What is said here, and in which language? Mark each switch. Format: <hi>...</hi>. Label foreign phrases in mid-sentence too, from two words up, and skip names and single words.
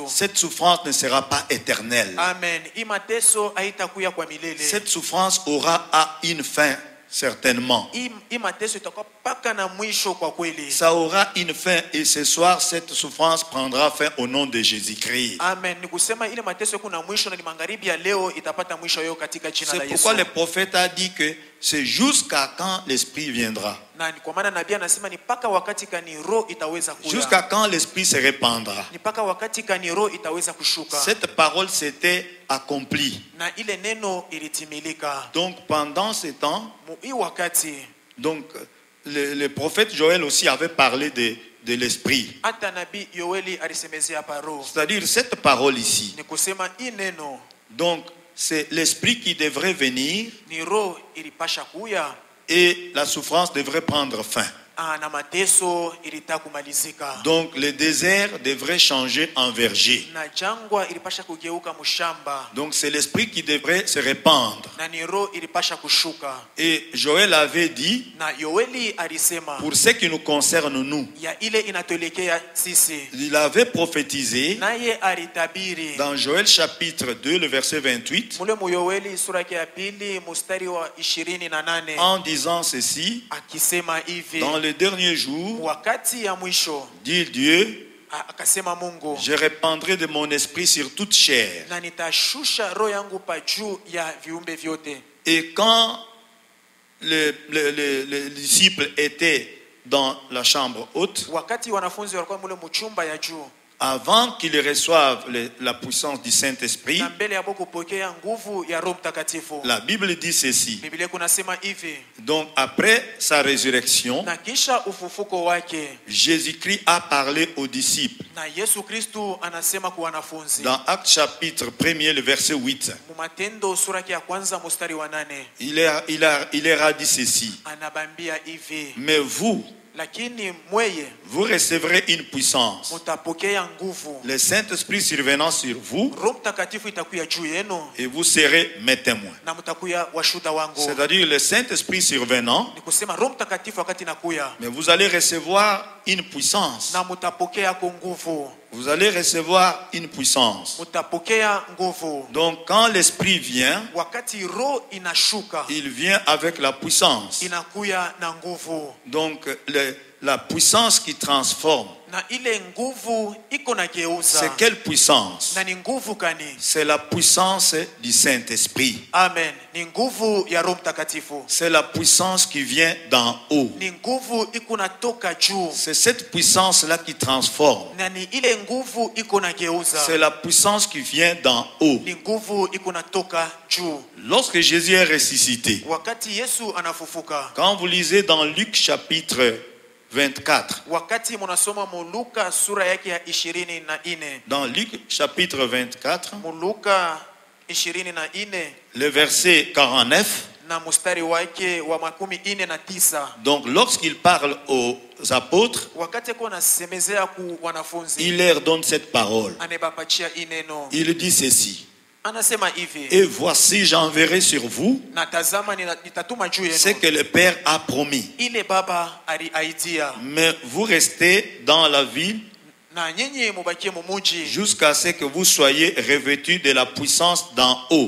<fr>Cette souffrance ne sera pas éternelle. amen.</fr> <sw>Hii mateso haitakuya kwa milele.</sw> <fr>Cette souffrance aura une fin, certainement.</fr> <sw>Hii mateso itakuwa paka na mwisho kwa kweli.</sw> <fr>Ça aura une fin et ce soir, cette souffrance prendra fin au nom de Jésus-Christ. Amen.</fr> <sw>Ni kusema ile mateso kuna mwisho, na ni magharibi ya leo itapata mwisho yao katika jina la</sw> <fr>C'est</fr> <sw>Yesu.</sw> <fr>pourquoi le prophète a dit que c'est jusqu'à quand l'Esprit viendra.</fr> <sw>Na ni kwa maana nabii anasema ni paka wakati kani roho itaweza kuja,</sw> <fr>Jusqu'à quand l'Esprit se répandra.</fr> <sw>ni paka wakati kani roho itaweza kushuka.</sw> <fr>Cette parole s'était accomplie.</fr> <sw>Na ile neno ilitimilika</sw> <fr>Donc pendant ce temps,</fr> <sw>hii wakati.</sw> <fr>donc, le prophète Joël aussi avait parlé de l'Esprit.</fr> <sw>Hata nabii Yoeli alisemezea paro,</sw> <fr>C'est-à-dire cette parole ici.</fr> <sw>ni kusema hii neno</sw> <fr>Donc c'est l'Esprit qui devrait venir</fr> <sw>ni roho ilipasha kuya,</sw> <fr>et la souffrance devrait prendre fin.</fr> <sw>na mateso ilitaka kumalizika,</sw> <fr>Donc le désert devrait changer en verger.</fr> <sw>na jangwa ilipasha kugeuka mshamba,</sw> <fr>Donc c'est l'Esprit qui devrait se répandre.</fr> <sw>na ni roho ilipasha kushuka.</sw> <fr>Et Joël avait dit,</fr> <sw>Na Yoeli alisema</sw> <fr>pour ce qui nous concerne nous,</fr> <sw>ya ile inatuelekea sisi,</sw> <fr>il avait prophétisé</fr> <sw>naye alitabiri</sw> <fr>dans Joël chapitre 2, le verset 28,</fr> <sw>mule mu Yoeli sura ya pili mstari wa 28,</sw> <fr>en disant ceci,</fr> <sw>akisema hivi,</sw> <fr>dans le dernier jour,</fr> <sw>wakati ya mwisho,</sw> <fr>dit Dieu,</fr> <sw>akasema Mungu,</sw> <fr>je répandrai de mon esprit sur toute chair.</fr> <sw>na nitashusha roho yangu pa juu ya viumbe vyote.</sw> <fr>Et quand les disciples étaient dans la chambre haute,</fr> <sw>Wakati wanafunzi walikuwa mule mchumba ya juu,</sw> <fr>avant qu'ils reçoivent la puissance du Saint-Esprit,</fr> <sw>na mbele ya kupokea nguvu ya Roho Mtakatifu,</sw> <fr>la Bible dit ceci.</fr> <sw>Biblia kunasema hivi,</sw> <fr>Donc après sa résurrection,</fr> <sw>na kisha ufufuko wake,</sw> <fr>Jésus-Christ a parlé aux disciples.</fr> <sw>na Yesu Kristu anasema kwa wanafunzi</sw> <fr>Dans Actes chapitre 1er, le verset 8,</fr> <sw>mu Matendo sura ya kwanza mstari wa 8,</sw> <fr>il leur a dit ceci.</fr> <sw>anabambia hivi,</sw> <fr>Mais vous,</fr> <sw>lakini mweye</sw> <fr>vous recevrez une puissance.</fr> <sw>mutapokea nguvu,</sw> <fr>Le Saint-Esprit survenant sur vous,</fr> <sw>Roho Mtakatifu itakuya juu yenu,</sw> <fr>et vous serez mes témoins.</fr> <sw>na mtakuya washuda wangu.</sw> <fr>C'est-à-dire le Saint-Esprit survenant,</fr> <sw>Ni kusema Roho Mtakatifu wakati nakuya,</sw> <fr>mais vous allez recevoir une puissance.</fr> <sw>na mutapokea kwa nguvu,</sw> <fr>Vous allez recevoir une puissance.</fr> <sw>mutapokea nguvu.</sw> <fr>Donc quand l'Esprit vient,</fr> <sw>Wakati roho inashuka,</sw> <fr>il vient avec la puissance.</fr> <sw>inakuya na nguvu.</sw> <fr>Donc la puissance qui transforme.</fr> <sw>na ile nguvu iko na geuza.</sw> <fr>C'est quelle puissance?</fr> <sw>Na ni nguvu gani?</sw> <fr>C'est la puissance du Saint-Esprit. Amen.</fr> <sw>Ni nguvu ya Roho Mtakatifu.</sw> <fr>C'est la puissance qui vient d'en haut.</fr> <sw>Ni nguvu iko natoka juu.</sw> <fr>C'est cette puissance-là qui transforme.</fr> <sw>Na ni ile nguvu iko na geuza.</sw> <fr>C'est la puissance qui vient d'en haut.</fr> <sw>Ni nguvu iko natoka juu.</sw> <fr>Lorsque Jésus est ressuscité,</fr> <sw>Wakati Yesu anafufuka,</sw> <fr>quand vous lisez dans Luc chapitre 24,</fr> <sw>wakati munasoma Muluka sura yake ya 24,</sw> <fr>dans Luc chapitre 24,</fr> <sw>Muluka 24</sw> <fr>le verset 49,</fr> <sw>na mustari wake wa 49,</sw> <fr>donc lorsqu'il parle aux apôtres,</fr> <sw>wakati kwa nasemezea ku wanafunzi,</sw> <fr>il leur donne cette parole.</fr> <sw>anebapachia ineno.</sw> <fr>Il dit ceci:</fr> <sw>Anasema hivi,</sw> <fr>et voici, j'enverrai sur vous</fr> <sw>natazama nitatuma juu</sw> <fr>ce</fr> <sw>yenu</sw> <fr>que le Père a promis.</fr> <sw>ile Baba aliaidia,</sw> <fr>Mais vous restez dans la ville</fr> <sw>na nyinyi mubakie mumuji</sw> <fr>jusqu'à ce que vous soyez revêtus de la puissance d'en haut.</fr>